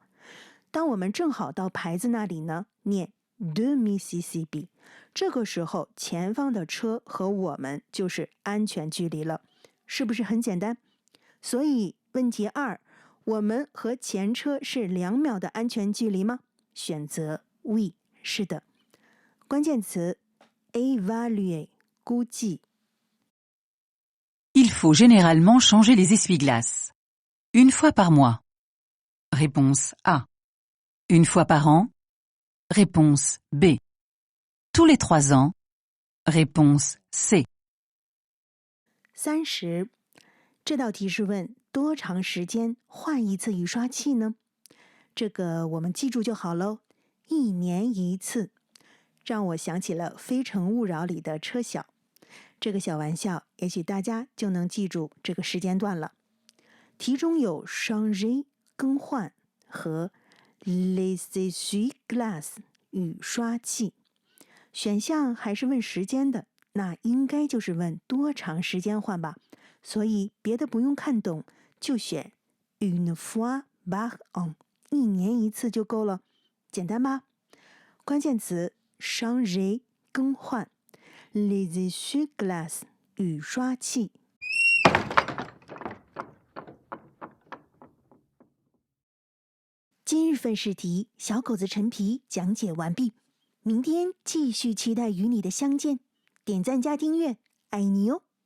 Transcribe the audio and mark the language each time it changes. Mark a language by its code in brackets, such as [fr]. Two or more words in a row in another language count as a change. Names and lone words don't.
[zh] 当我们正好到牌子那里呢，念 2 Mississippi， 这个时候前方的车和我们就是安全距离了，是不是很简单？所以问题2，我们和前车是2秒的安全距离吗？选择 We， 是的。关键词 évaluer 估计。 [fr] Il faut généralement changer les essuie-glaces. 1 fois par mois. Réponse A. 1 fois par an. Réponse B. Tous les 3 ans. Réponse C. 30. [zh] 这道题是问多长时间换一次雨刷器呢？这个我们记住就好喽。 1年1次，让我想起了《非诚勿扰》里的车晓。这个小玩笑，也许大家就能记住这个时间段了。题中有 changer 更换和 [fr] les essuie-glaces [zh] 雨刷器，选项还是问时间的，那应该就是问多长时间换吧。所以别的不用看懂，就选 [fr] une fois par an， [zh] 1 年1次就够了，简单吧？关键词 changer 更换 [fr] les essuie-glaces [zh] 雨刷器。今日份试题，小狗子陈皮讲解完毕。明天继续期待与你的相见，点赞加订阅，爱你哦！